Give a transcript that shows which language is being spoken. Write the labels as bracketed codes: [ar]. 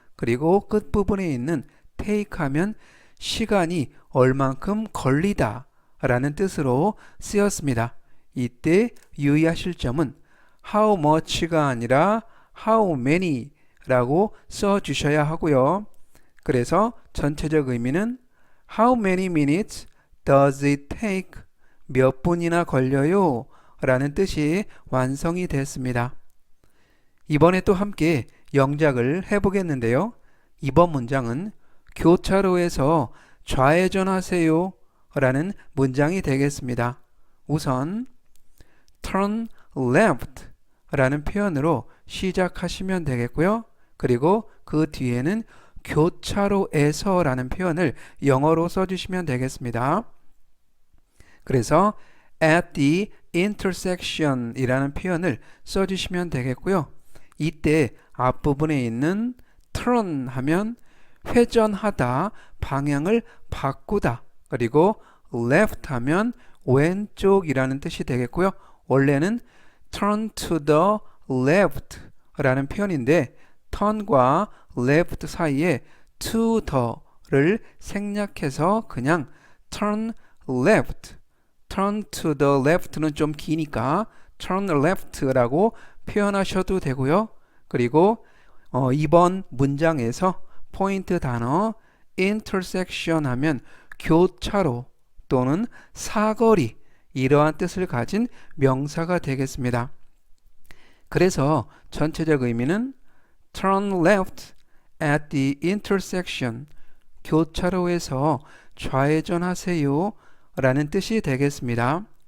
[ko] 그리고 끝부분에 있는 take 하면 시간이 얼만큼 걸리다 라는 뜻으로 쓰였습니다. 이때 유의하실 점은 [en] how much [ko] 가 아니라 [en] how many [ko] 라고 써주셔야 하고요. 그래서 전체적 의미는 [en] How many minutes does it take? [ko] 몇 분이나 걸려요? 라는 뜻이 완성이 됐습니다. 이번에 또 함께 영작을 해보겠는데요. 이번 문장은 교차로에서 좌회전하세요 라는 문장이 되겠습니다. 우선 [en] turn left [ko] 라는 표현으로 시작하시면 되겠고요. 그리고 그 뒤에는 교차로에서 라는 표현을 영어로 써주시면 되겠습니다. 그래서 [en] at the intersection [ko] 이라는 표현을 써주시면 되겠고요. 이때 앞부분에 있는 turn 하면 회전하다, 방향을 바꾸다, 그리고 left 하면 왼쪽이라는 뜻이 되겠고요. 원래는 [en] turn to the left [ko] 라는 표현인데 turn과 left 사이에 to the를 생략해서 그냥 [en] turn left, [ko] turn to the left는 좀 기니까 turn left라고 표현하셔도 되고요. 그리고 이번 문장에서 포인트 단어 intersection 하면 교차로 또는 사거리 이러한 뜻을 가진 명사가 되겠습니다. 그래서 전체적 의미는 [en] turn left at the intersection, [ko] 교차로에서 좌회전하세요 라는 뜻이 되겠습니다.